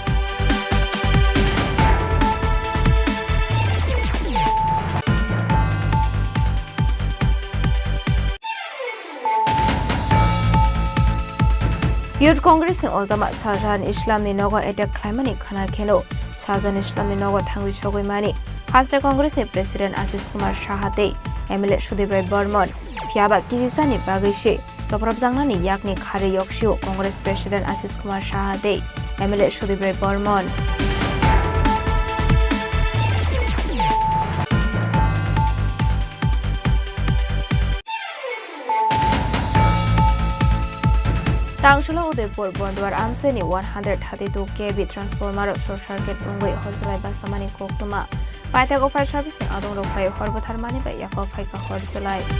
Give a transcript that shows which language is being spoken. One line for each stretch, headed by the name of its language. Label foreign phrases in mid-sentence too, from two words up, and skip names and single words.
Kok Borok: यूथ कांग्रेस ने ओजामा शाहजाहान इस्लाम ने नगो एटेक खालामनानै खाना खेनो शाहजाहान इस्लाम ने नगो थांगै सगै मानि हास्ते कांग्रेस ने प्रेसिडेंट आशीष कुमार शाहते एमएलए सुदीप राय बर्मन फियाबा किसिसानि बागैसे जब्राब जांनानि याकनि खारे यक्षियो कांग्रेस प्रेसिडेंट आशीष कुमार शाहते एमएलए सुदीप राय बर्मन तांशुला उदयपुर बंदवार आमसेनि 132 केबी ट्रांसफॉर्मर
English: short circuit
Kok Borok: उंगै हरजलाय बासामानि कोक्तमा पाइथागो
English: fire service
Kok Borok: नि आदं रफाय हरबथारमानि बाय याफा फायका हरजलाय